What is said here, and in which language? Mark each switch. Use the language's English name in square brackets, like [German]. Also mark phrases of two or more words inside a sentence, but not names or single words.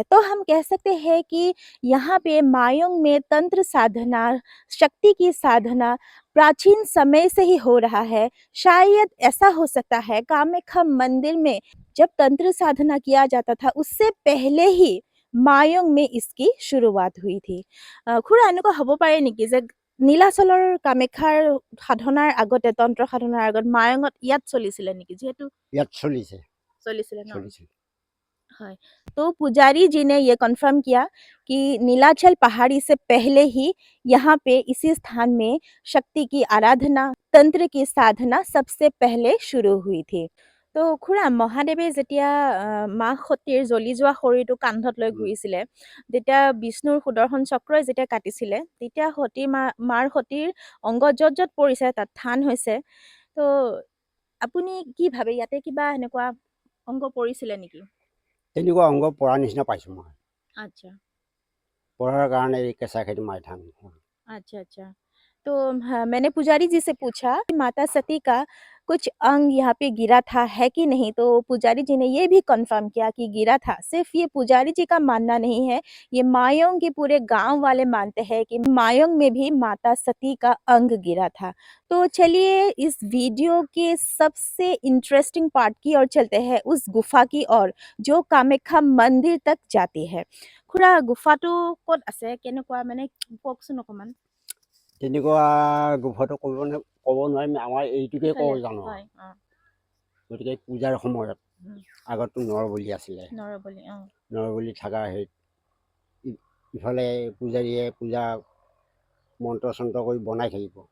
[Hindi] तो हम कह सकते हैं कि यहाँ पे मायोंग में तंत्र साधना, शक्ति की साधना प्राचीन समय से ही हो रहा है। शायद ऐसा हो सकता है कामाख्या मंदिर में जब तंत्र साधना किया जाता था उससे पहले ही मायोंग में इसकी शुरुआत हुई थी। [Assamese] খুৰা এনেকুৱা হ'ব পাৰে নেকি যে নীলাচলৰ কামাখ্যাৰ সাধনাৰ আগতে তন্ত্ৰ সাধনাৰ আগত মায়ঙত ইয়াত চলিছিলে নেকি? যিহেতু ইয়াত চলিছে চলিছিলে ন? চলিছে [Hindi] हाँ, तो पुजारी जी ने ये कन्फर्म किया कि नीलाचल पहाड़ी से पहले ही यहाँ पे इसी स्थान में शक्ति की आराधना, तंत्र की साधना सबसे पहले शुरू हुई थी। [Assamese] তো খুৰা মহাদেৱে যেতিয়া মা সতীৰ জ্বলি যোৱা শৰীৰটো কান্ধত লৈ ঘূৰিছিলে, যেতিয়া বিষ্ণুৰ সুদৰ্শন চক্ৰই যেতিয়া কাটিছিলে, তেতিয়া মাৰ সতীৰ অংগ য'ত য'ত পৰিছে তাত থান হৈছে। তো আপুনি কি ভাবে ইয়াতে কিবা এনেকুৱা অংগ পৰিছিলে নেকি? তেনেকুৱা অংগ পৰা নিচিনা পাইছোঁ মই। अच्छा পৰাৰ কাৰণে এই কেঁচা খেতি মাৰি থান হ'ল। [Hindi] अच्छा अच्छा तो हाँ, मैंने पुजारी जी से पूछा कि माता सती का कुछ अंग यहाँ पे गिरा था है कि नहीं, तो पुजारी जी ने ये भी कंफर्म किया कि गिरा था। सिर्फ ये पुजारी जी का मानना नहीं है, ये मायोंग के पूरे गांव वाले मानते हैं कि मायोंग में भी माता सती का अंग गिरा था। तो चलिए इस वीडियो के सबसे इंटरेस्टिंग पार्ट की ओर चलते हैं, उस गुफा की ओर जो कामाख्या मंदिर तक जाती है। [Assamese] খুৰা গুফাটো ক'ত আছে, কেনেকুৱা মানে কওকচোন অকমান। তেনেকুৱা গুফাটো ক'ব নোৱাৰিম, আমাৰ এইটোকে ক'ব জানো। হয় গতিকে পূজাৰ সময়ত উম, আগততো নৰবলি আছিলে, নৰবলি নৰবলি থকা ইফালে পূজাৰীয়ে পূজা মন্ত্ৰ চন্ত্ৰ কৰি বনাই থাকিব।